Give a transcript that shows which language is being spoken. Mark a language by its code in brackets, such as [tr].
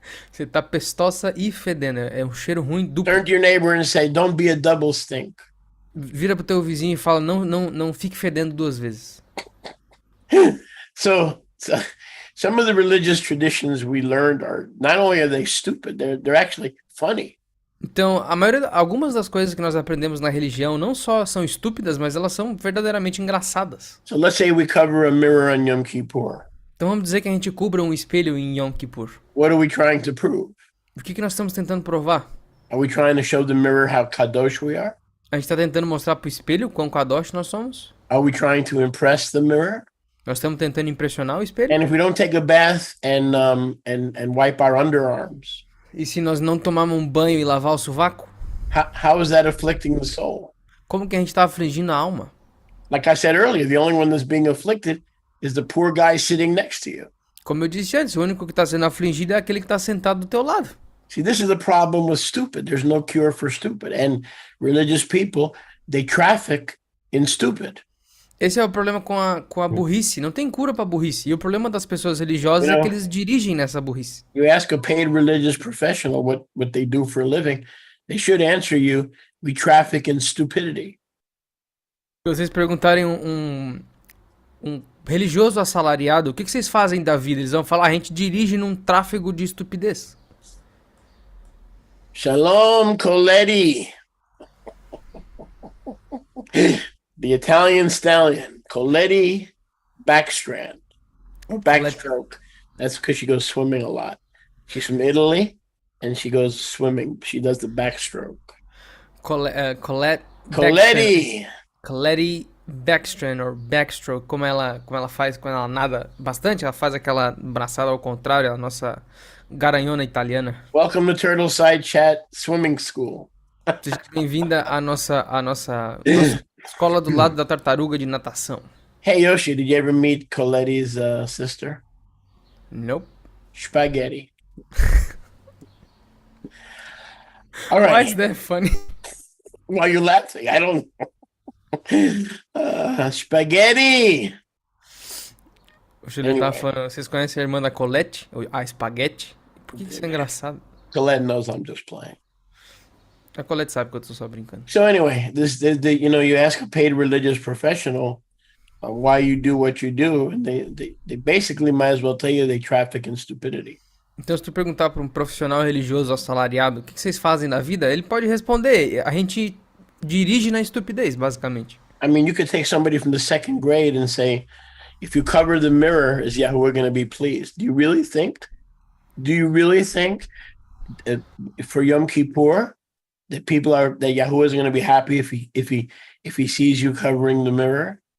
[pt] Você tá pestosa e fedendo. É um cheiro ruim duplo. [en] Turn to your neighbor and say, don't be a double stink. [pt] Vira pro teu vizinho e fala, não fique fedendo duas vezes. [en] So some of the religious traditions we learned are not only are they stupid, they're actually funny. [pt] Então, algumas das coisas que nós aprendemos na religião não só são estúpidas, mas elas são verdadeiramente engraçadas. [en] So let's say we cover a mirror on Yom Kippur. [pt] Então vamos dizer que a gente cubra um espelho em Yom Kippur. [en] What are we trying to prove? [pt] O que nós estamos tentando provar? [en] Are we trying to show the mirror how kadosh we are? [pt] A gente está tentando mostrar pro espelho quão kadosh nós somos? [en] Are we trying to impress the mirror? [pt] Nós estamos tentando impressionar o espelho? [en] And if we don't take a bath and wipe our underarms, [pt] E se nós não tomarmos um banho e lavar o sovaco? [en] how is that afflicting the soul? [pt] Como que a gente está afligindo a alma? [en] Like I said earlier, the only one that's being afflicted is the poor guy sitting next to you. [pt] Como eu disse antes, o único que está sendo afligido é aquele que está sentado do teu lado. [en] See, this is the problem with stupid. There's no cure for stupid. And religious people, they traffic in stupid. [pt] Esse é o problema com a burrice. Não tem cura pra burrice. E o problema das pessoas religiosas é que eles dirigem nessa burrice. [en] You ask a paid religious professional what they do for a living, they should answer you, we traffic in stupidity. [pt] Se vocês perguntarem um religioso assalariado, o que vocês fazem da vida? Eles vão falar, a gente dirige num tráfego de estupidez. [en] Shalom, Coletti. The Italian stallion, Coletti backstrand or backstroke. That's because she goes swimming a lot. She's from Italy and she goes swimming. She does the backstroke. [pt] Colette [en] backstrand or backstroke, [pt] como ela faz quando ela nada bastante, ela faz aquela braçada ao contrário, a nossa garanhona italiana. [en] Welcome to Turtle Side Chat Swimming School. [pt] Seja bem-vinda à nossa escola do lado da tartaruga de natação. [en] Hey Yoshi, did you ever meet Coletti's sister? Nope. Spaghetti. All right. Why is that funny? Why are you laughing? I don't spaghetti. [pt] O Júlio tá falando, vocês conhecem a irmã da Colette? A Spaghetti? Por que isso é engraçado? [en] Colette knows I'm just playing. [pt] A Colette sabe que eu tô só brincando. [en] So anyway, you ask a paid religious professional why you do what you do, and they basically might as well tell you they traffic in stupidity. [pt] Então, se tu perguntar para um profissional religioso assalariado o que vocês fazem na vida, ele pode responder, a gente dirige na estupidez, basicamente. [en] I mean, you could take somebody from the second grade and say, if you cover the mirror, is Yahuwah going to be pleased? Do you really think for Yom Kippur that Yahuwah is going to be happy if he sees you covering the mirror?